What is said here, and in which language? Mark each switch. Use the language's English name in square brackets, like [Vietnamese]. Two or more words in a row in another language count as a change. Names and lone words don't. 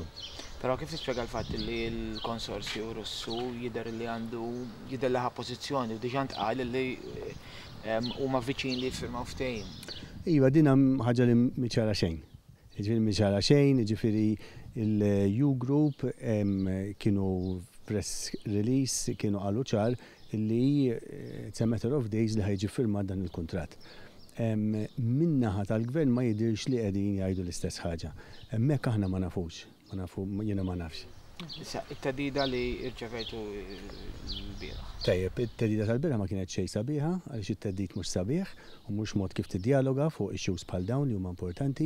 [Maltese] Però kif tispjega l-fatt li l-konsorzju Russu jidher li għandu jidher laħa pożizzjoni u diġà ntqal li huma viċin li jiffirmaw ftehim. Iva dina ħaġa li miċara xejn. Ġifieri miċara xejn, ġifieri il-U Group kienu [English] press release [Maltese] kienu qalu ċar li [English] it's a matter of days [Maltese] li ħajġi firma dan il-kuntratt. Min-naħa tal-gvern ma jidirx li qegħdin jgħidu l-istess ħaġa. Hemmhekk aħna ma nafux, jiena ma nafx. Issa it-tedida li rċevejtu l-bieraħ. Tajjeb, it-tedida tal-bieraħ ma kienet xejn sabiħa għaliex it-teddid mhux sabiħ u mhux mod kif tiddialoga fuq issues bħal dawn li huma importanti.